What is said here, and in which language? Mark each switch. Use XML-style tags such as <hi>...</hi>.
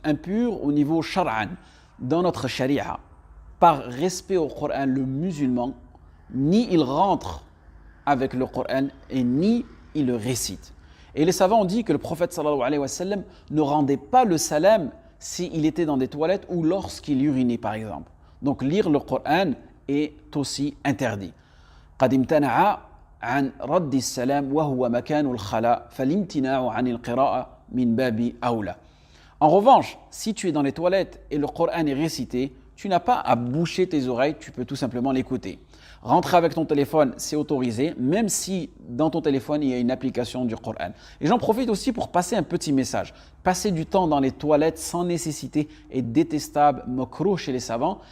<fr>Impur au niveau shar'an, dans notre sharia. Par respect au Coran, le musulman, ni il rentre avec le Coran et ni il le récite. Et les savants ont dit que le prophète sallallahu alayhi wa sallam ne rendait pas le salam s'il était dans des toilettes ou lorsqu'il urinait par exemple. Donc lire le Coran est aussi interdit.</fr> <ar>قد امتنع عن رد السلام وهو مكان الخلاء فالامتناع عن القراءة من باب أولى.</ar> <fr>En revanche, si tu es dans les toilettes et le Coran est récité, tu n'as pas à boucher tes oreilles, tu peux tout simplement l'écouter. Rentrer avec ton téléphone, c'est autorisé, même si dans ton téléphone, il y a une application du Coran. Et j'en profite aussi pour passer un petit message. Passer du temps dans les toilettes sans nécessité est détestable, makrouh chez les savants.</fr>